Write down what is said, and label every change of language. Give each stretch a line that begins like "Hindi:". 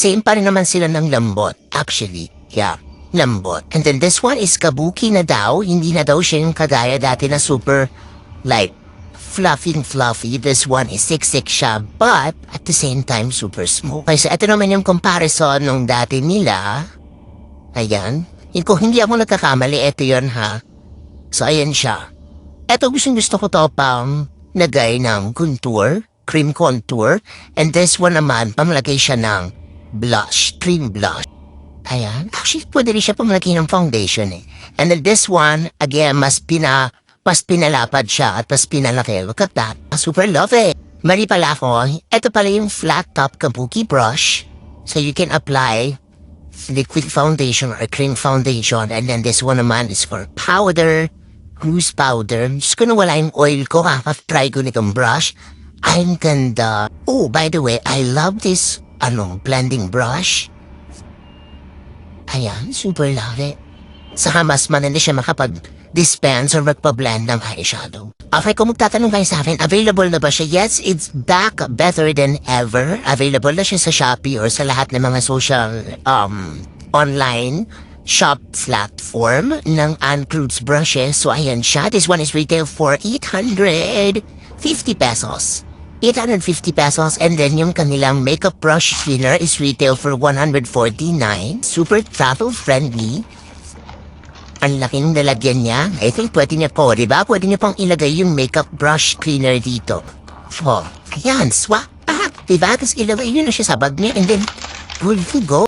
Filipino: Same pa rin naman sila ng lambot.
English: Actually, yeah,
Filipino: lambot.
English: And then this one is
Filipino: kabuki na daw. Hindi na daw siya yung kagaya dati na super light.
English: Fluffy. This one is
Filipino: siksik siya,
English: but at the same time, super smooth.
Filipino: Okay, so ito naman yung comparison nung dati nila. Ayan. Kung hindi ako nagkakamali, ito yun ha. So, ayan siya. Ito gusto ko to pang nagay ng contour, cream contour. And this one naman, pamlagay siya ng blush, cream blush. Ayan. Actually, pwede rin siya pamlagay ng foundation eh. And then this one, again, mas pinalapad siya at mas pinalaki.
English: Look at that. Super love it.
Filipino: Mali pala ako. Ito pala yung
English: flat top kabuki brush. So you can apply liquid foundation or cream foundation. And then this one naman is for powder, loose powder.
Filipino: Just ko na wala yung oil ko. Try ko nitong brush. Ang ganda.
English: Oh, by the way, I love this blending brush.
Filipino: Ayan,
English: super love it.
Filipino: Saka mas manali siya makapag-dispense or magpa-blend ng eyeshadow. Okay, kung magtatanong kayo sa akin, available na ba siya?
English: Yes, it's back better than ever.
Filipino: Available na siya sa Shopee or sa lahat ng mga social online shop platform ng Clutz brushes. So ayan siya.
English: This one is retail for 850 pesos. 850 pesos
Filipino: and then yung kanilang
English: makeup brush cleaner is retail for 149. Super travel friendly.
Filipino: Ang laking nalagyan niya.
English: I think
Filipino: pwede niya po, diba? Pwede niya pong ilagay yung makeup brush cleaner dito. Oh, ayan, swak. Diba? Tapos ilagay yun na siya sa bag niya
English: and then good to go.